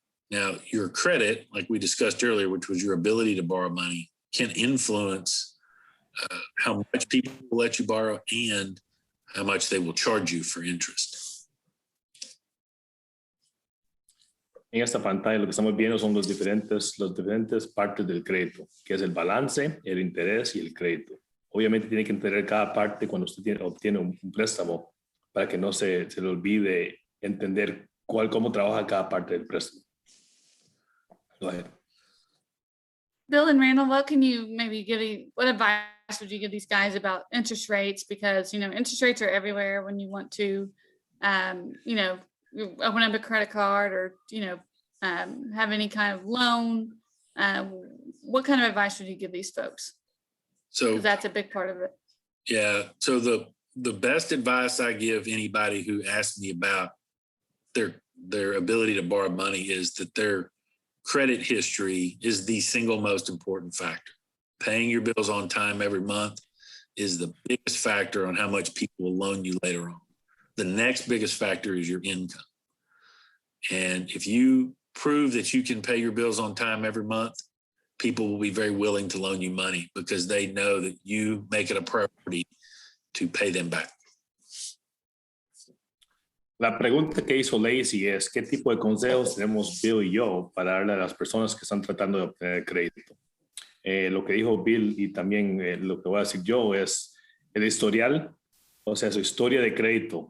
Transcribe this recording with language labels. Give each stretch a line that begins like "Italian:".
English: Now, your credit, like we discussed earlier, which was your ability to borrow money, can influence how much people will let you borrow and how much they will charge you for interest.
Spanish: En esta pantalla lo que estamos viendo son los diferentes partes del crédito, que es el balance, el interés y el crédito. Obviamente tiene que entender cada parte cuando usted obtiene un préstamo para que no se le olvide entender cómo trabaja cada parte del préstamo.
English: Go ahead. Bill and Randall, what advice would you give these guys about interest rates? Because, interest rates are everywhere when you want to, open up a credit card or, have any kind of loan. What kind of advice would you give these folks? So because that's a big part of it. Yeah. So the best advice I give anybody who asks me about their ability to borrow money is that their credit history is the single most important factor. Paying your bills on time every month is the biggest factor on how much people will loan you later on. The next biggest factor is your income. And if you prove that you can pay your bills on time every month, people will be very willing to loan you money because they know that you make it a priority to pay them back.
Spanish: La pregunta que hizo Lacey es, ¿qué tipo de consejos tenemos Bill y yo para darle a las personas que están tratando de obtener crédito? Lo que dijo Bill y también lo que voy a decir yo es el historial, o sea, su historia de crédito.